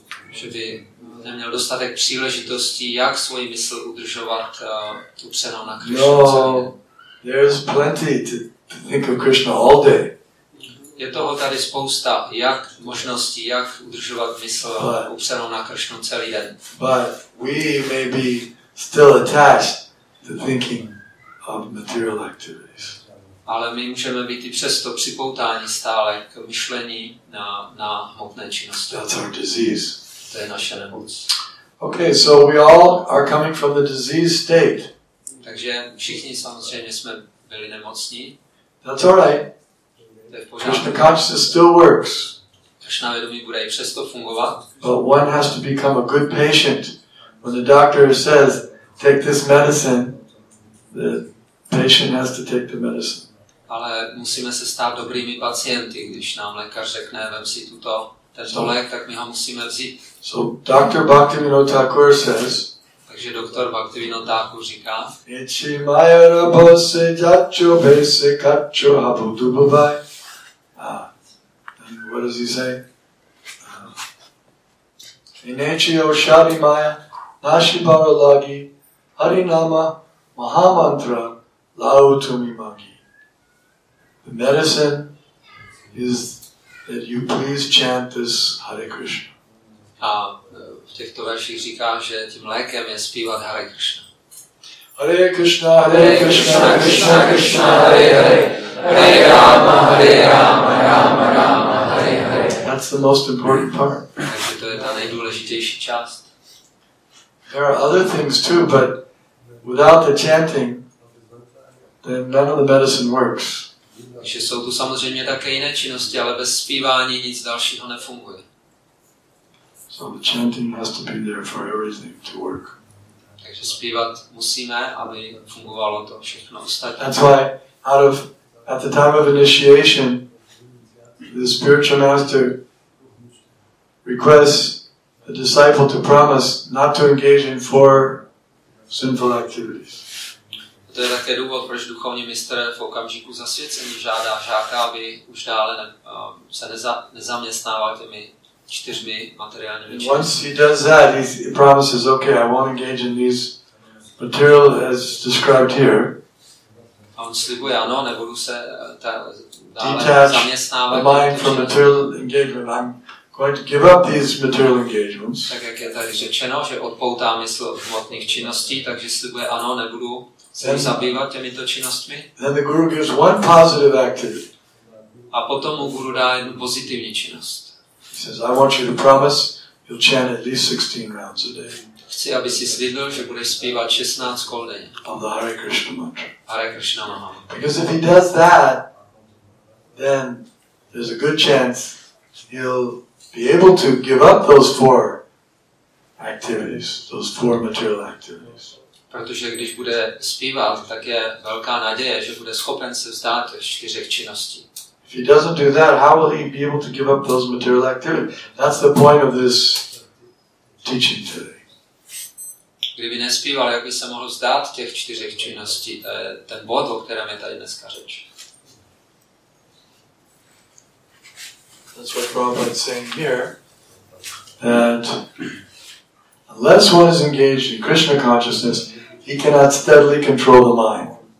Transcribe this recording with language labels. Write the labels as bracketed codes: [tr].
[cs] Že by neměl dostatek příležitostí, jak svoji mysl udržovat upřenou na Krishnu celý den. [en] There's plenty to think of Krishna all day. [cs] Je toho tady spousta, jak možností, jak udržovat mysl upřenou na Krishnu celý den. [en] But we may be still attached to thinking of material activities. [cs] ale my můžeme být i přesto připoutáni stále k myšlení na hmotné činnosti. [en] That's our disease. [cs] To je naše nemoc. [en] Okay, so we all are coming from the disease state. [cs] Takže všichni samozřejmě jsme byli nemocní. [en] That's all right. [cs] To je v pořádku. [en] Krishna consciousness still works. [cs] Krishna vědomí bude i přesto fungovat. [en] But one has to become a good patient. When the doctor says, take this medicine, the patient has to take the medicine. [cs] Ale musíme se stát dobrými pacienty, když nám lékař řekne, vem si tento lék, tak my ho musíme vzít. [en] So Dr. Bhaktivinoda Thakur says, [cs] takže doktor Bhaktivinoda Thakur říká, Ichi mayara bose jacho bese kacho habudu babai. [en] And what does he say? Inechi oshadi maya nashibara lagi harinama mahamantra lautumi magi. The medicine is that you please chant this Hare Krishna. [cs] A v těchto verších říká, že tím lékem je zpívat Hare Krishna. [sa] Hare Krishna, Hare Krishna, Krishna Krishna, Hare Hare, Hare Rama, Rama Rama, Hare Hare. [en] That's the most important part. [cs] Takže to je ta nejdůležitější část. [en] There are other things too, but without the chanting, then none of the medicine works. [cs] Takže jsou tu samozřejmě také jiné činnosti, ale bez zpívání nic dalšího nefunguje. [en] So the chanting has to be there for everything to work. [cs] Takže zpívat musíme, aby fungovalo to všechno ostatní. [en] That's why at the time of initiation, the spiritual master requests the disciple to promise not to engage in 4 sinful activities. [cs] To je také důvod, proč duchovní mistr v okamžiku zasvěcení žádá žáka, aby už dále se nezaměstnával těmi 4 materiálními činnostmi. [en] Once he does that, he promises, okay, I won't engage in these material as described here. [cs] A on slibuje, ano, nebudu se dále [en] Detach [cs] zaměstnávat. [en] the mind from material engagement. I'm going to give up these material engagements. [cs] Tak jak je tady řečeno, že odpoutá mysl od hmotných činností, takže slibuje, ano, nebudu se zabývat těmito činnostmi. [en] Then the guru gives one positive activity. [cs] A potom mu guru dá jednu pozitivní činnost. [en] He says, I want you to promise you'll chant at least 16 rounds a day. [cs] Chci, aby si slíbil, že budeš zpívat 16 kol denně. [en] Of the Hare Krishna mantra. [sa] Hare Krishna Maha. [en] Because if he does that, then there's a good chance he'll be able to give up those 4 activities, those 4 material activities. [cs] Protože když bude zpívat, tak je velká naděje, že bude schopen se vzdát 4 činností. [en] If he doesn't do that, how will he be able to give up those material activities? That's the point of this teaching today. [cs] Kdyby nespíval, jak by se mohl vzdát těch 4 činností? To je ten bod, o kterém je tady dneska řeč. [en] That's what Prabhupada is saying here, that unless one is engaged in Krishna consciousness, he cannot steadily control the mind.